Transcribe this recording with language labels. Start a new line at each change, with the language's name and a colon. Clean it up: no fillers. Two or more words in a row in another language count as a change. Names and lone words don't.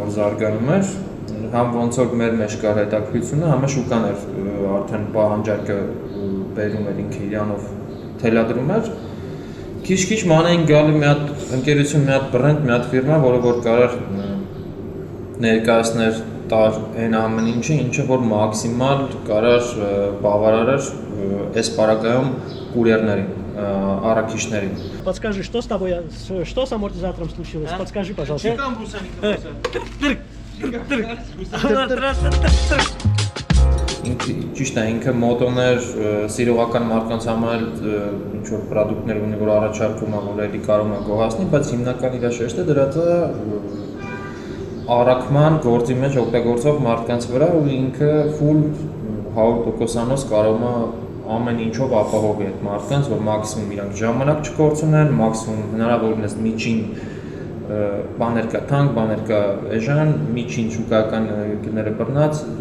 Armenian: որ զարգանում էր, համ ոնց որ մեր մեջ կար հետաքրքրությունը, համը շուկան էր արդեն պահանջարկը բերում էր ինքը իրանով թելադրում էր։ Քիչ-քիչ ման էին գալի մի հատ ընկերություն, մի հատ բրենդ, մի հատ ֆիրմա, որը որ կարար ներկայացներ տար այն ամեն ինչը որ մաքսիմալ կարար բավարար էր այս պարագայում կուրьерներին, առաքիչներին։
Russian: Подскажи, что с тобой, что с амортизатором случилось? Подскажи, пожалуйста.
Armenian: Ճիշտ է, ինքը մոտոներ, սիրողական մարդկանց համար ինչ որ պրոդուկտներ ունի, որ առաջարկում է, որ էլի կարող է գոհացնի, բայց հիմնական իր շեշտը դրած է առաքման գործի մեջ օգտագործող մարդկանց վրա ու ինքը full 100%-անոց կարող է ամեն ինչով ապահովի այդ մարդկանց, որ մաքսիմում իրանք ժամանակ չկորցնեն, մաքսիմում հնարավորինս միջին բաներ կա թանկ, բաներ կա էժան, միջին շուկայական գները բռնած,